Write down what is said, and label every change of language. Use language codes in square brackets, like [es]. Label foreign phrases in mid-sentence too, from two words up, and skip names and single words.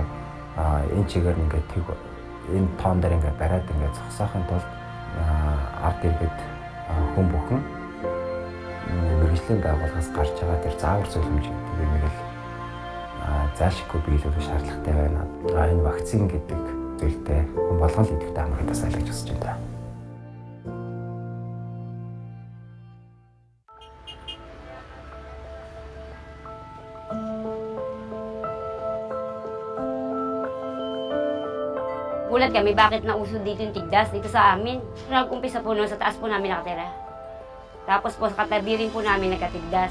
[mn] Энэ чигээр ингээд энэ тоон дээр ингээд бариад ингээд зогсоохын тулд ард иргэд хүн бүхэн мэргэжлийн байгууллагаас гарч байгаа тэр заавар зөвлөмж гэдэг юм л зайлшгүй биелүүлэх шаардлагатай байна. Энэ вакцин гэдэг зүйлтэй хүн болгон л идэвхтэй хамгаалалтаа сайн гэж хүсэж байна. [tl] Gulat kami bakit nauso dito yung tigdas dito sa amin. Nag-umpisa po noon sa taas po namin nakatira. Tapos po sa katabi rin po namin nagkatigdas.